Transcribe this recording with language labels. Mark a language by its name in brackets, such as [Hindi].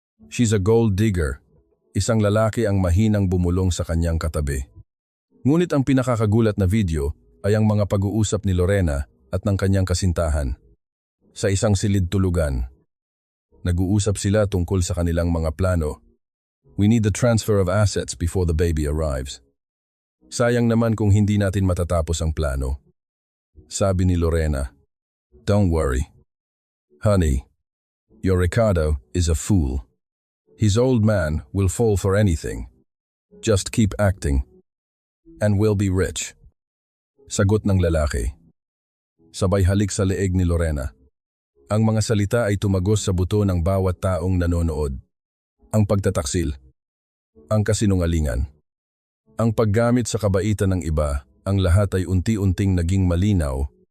[English] She's a gold digger, [Filipino] isang lalaki ang mahinang bumulong sa kanyang katabi. Ngunit ang pinakakagulat na video ay ang mga pag-uusap ni Lorena at ng kanyang kasintahan. Sa isang silid tulugan, nag-uusap sila tungkol sa kanilang mga plano. [English] We need the transfer of assets before the baby arrives. [Filipino] Sayang naman kung hindi natin matatapos ang plano. Sabi ni Lorena, [English] don't worry. Honey, your Ricardo is a fool. His old man will fall for anything. Just keep acting, and we'll be rich. [Filipino] Sagot ng lalaki. Sabay halik sa leeg ni Lorena. Ang mga salita ay tumagos sa buto ng bawat taong nanonood. Ang pagtataksil, ang kasinungalingan, ang paggamit sa kabaitan ng iba, ang lahat ay unti-unting naging malinaw.